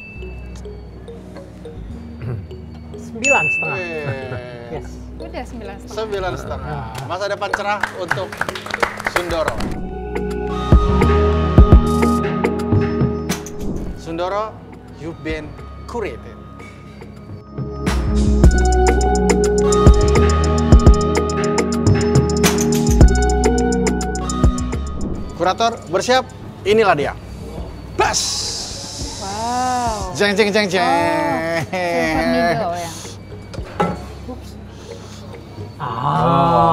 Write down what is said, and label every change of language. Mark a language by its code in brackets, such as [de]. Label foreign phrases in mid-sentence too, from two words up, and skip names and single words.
[id] 9,5. Yes. Udah 9,5. 9,5. Masa depan cerah untuk Sundoro. Sundoro, [en] you've been curated. [id] Kurator bersiap, inilah dia. Bas. Wow. Jeng jeng jeng jeng. Silver needle ya.